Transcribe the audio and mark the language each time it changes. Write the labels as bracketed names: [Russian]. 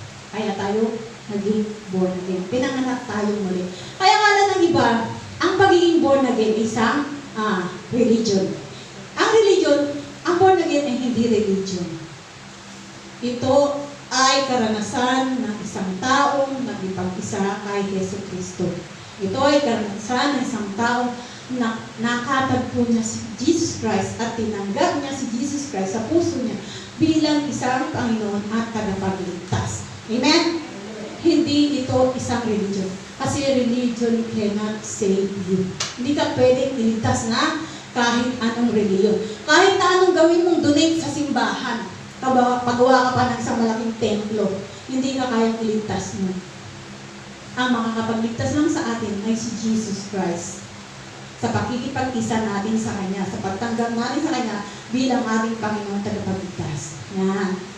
[Filipino] Kaya tayo naging born again. Pinanganak tayo muli. Kaya kala ng iba, ang pagiging born again ay isang religion. Ang religion, ang born again ay hindi religion. Ito ay karanasan ng isang taong nagipag-isa kay Yesu Kristo. Ito ay karanasan ng isang taong na nakatagpo niya si Jesus Christ at tinanggap niya si Jesus Christ sa puso niya bilang isang Panginoon at tagapagligtas. Amen? Hindi ito isang religion. Kasi [English] religion cannot save you. [Filipino] Hindi ka pwedeng iligtas na kahit anong religion. Kahit na anong gawin mong donate sa simbahan, pagawa ka pa ng isang malaking templo, hindi ka kayang iligtas mo. Ang makakapagligtas lang sa atin ay si Jesus Christ. Sa pakikipag-isa natin sa Kanya, sa pagtanggap natin sa Kanya bilang ating Panginoon tagapagligtas. Yan.